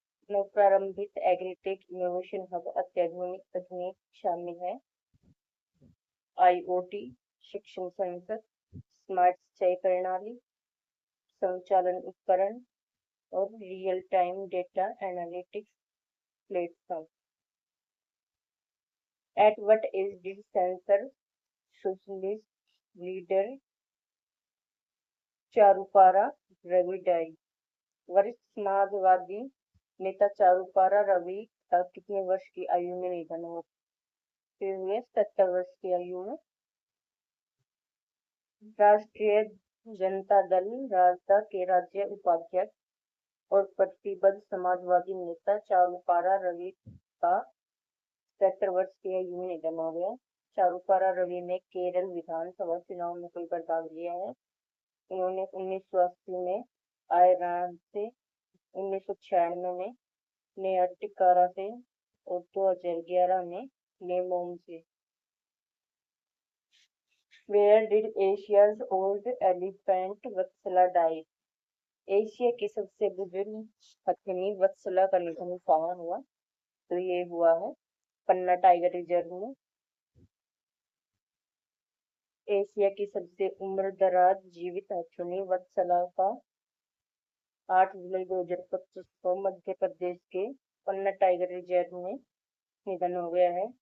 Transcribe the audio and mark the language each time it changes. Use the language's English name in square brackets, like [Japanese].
[Hindi] नवप्रारंभित agritech innovation hub अत्याधुनिक तकनीक शामिल है: आईओटी, शिक्षण संसद, स्मार्ट सिंचाई प्रणाली, संचालन उपकरण और real time data analytics platform. [English] At what age did censor socialist leader Charupara Ravi डाई? [Hindi] वरिष्ठ समाजवादी नेता चारुपारा रवि का कितने वर्ष की आयु में निधन हुआ? 70 वर्ष की आयु में। राष्ट्रीय जनता दल राजद के राज्य उपाध्यक्ष और प्रतिबद्ध समाजवादी नेता चारुपारा रवि का 70 वर्ष की आयु में निधन हो गया। चारुपारा रवि ने केरल विधानसभा चुनाव में कई बार भाग लिया है। उन्होंने 1980 में आयरलैंड से, 1996 में नेटिकारा से और 2011 में लेमोम से। [English] Where did Asia's old elephant Vatsala die? [Hindi] Asia की सबसे बुजुर्ग हथिनी वत्सला का निधन कहाँ हुआ? तो ये हुआ है पन्ना टाइगर रिजर्व में। एशिया की सबसे उम्रदराज जीवित हथिनी वत्सला का 8 जुलाई 2025 को मध्य प्रदेश के पन्ना टाइगर रिजर्व में निधन हो गया है।